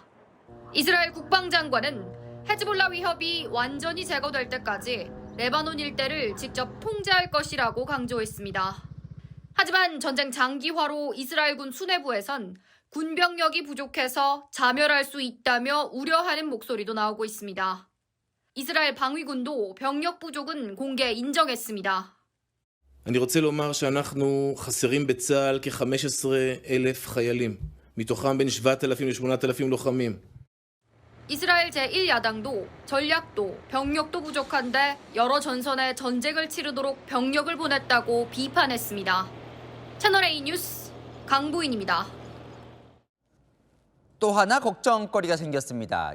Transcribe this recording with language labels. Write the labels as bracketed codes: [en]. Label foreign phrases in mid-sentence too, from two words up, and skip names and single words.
[ko] 이스라엘 국방장관은 헤즈볼라 위협이 완전히 제거될 때까지 레바논 일대를 직접 통제할 것이라고 강조했습니다. 하지만 전쟁 장기화로 이스라엘군 수뇌부에선 군병력이 부족해서 자멸할 수 있다며 우려하는 목소리도 나오고 있습니다. 이스라엘 방위군도 병력 부족은 공개 인정했습니다. [he] אני רוצה לומר שאנחנו חסרים בצה"ל כ-15,000 חיילים, מתוכם בין 7,000 ל-8,000 לוחמים. [ko] 이스라엘 제1야당도 전략도 병력도 부족한데 여러 전선에 전쟁을 치르도록 병력을 보냈다고 비판했습니다. 채널A 뉴스 강보인입니다. 또 하나 걱정거리가 생겼습니다.